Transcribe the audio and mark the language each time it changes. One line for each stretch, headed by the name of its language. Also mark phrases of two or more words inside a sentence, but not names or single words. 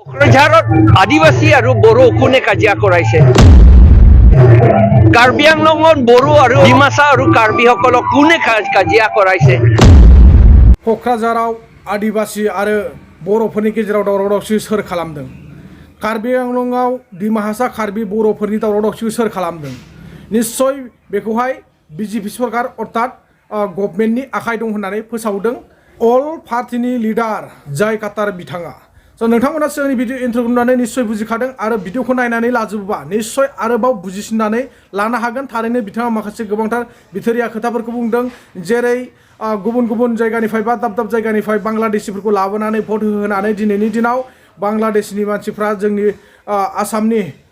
Assamese: কোকৰাঝাৰত আদিবাসী আৰু বড়ো কোনে কাজিয়া কৰাইছে কাৰ্বি আংলঙত বড়ো আৰু ডিমাচা আৰু কাৰ্বিসকলক কোনে কাজিয়া কৰাইছে
Bodo: কোকৰাঝাराव आदिवासी आरो बर'फोरनि गेजेराव दावराव-दावसि सोर खालामदों कार्बि आंलंआव डिमासा कार्बि बर'फोरनि दावराव-दावसि सोर खालामदों निश्चय बेखौहाय बिजेपि सरकार अर्थात गभर्नमेन्टनि आखाइ दं होननानै फोसावदों
English: all party leader
Bodo: जाय काटार बिथाङा नोंथांमोना सिगांनि
English: video intro
Bodo: नुनानै निश्चय बुजिखादों आरो भिडिअखौ नायनानै लाजोबोबा निश्चय आरोबाव बुजिसिननानै लानो हागोन थारैनो बिथाङा माखासे गोबांथार बिथोरिया खोथाफोरखौ बुंदों जेरै गुबुन गुबुन जायगानिफ्राय बा दाब दाब जायगानिफ्राय बांलादेशिफोरखौ लाबोनानै भट होनानै दिनैनि दिनाव बांलादेशनि मानसिफ्रा जोंनि आसामनि